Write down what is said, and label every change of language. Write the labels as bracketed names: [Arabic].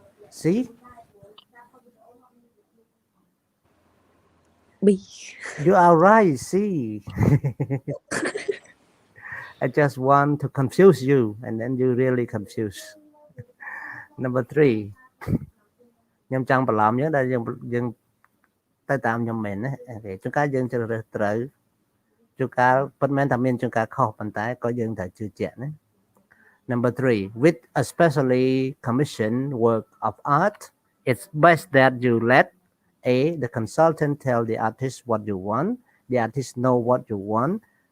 [English] C. B. You are right. C. I just want to confuse you, and then you really confuse. Number 3. [Khmer] ខ្ញុំចង់បន្លំយើងដែលយើងទៅតាមខ្ញុំមែនណាអូខេជួនកាលយើងជ្រើសរើសត្រូវជួនកាលពិតមែនថាមានជួនកាលខុសប៉ុន្តែក៏យើងត្រូវជឿជាក់ណា [English] Number 3. With a specially commissioned work of art, it's best that you let A. The consultant tell the artist what you want. The artist know what you want.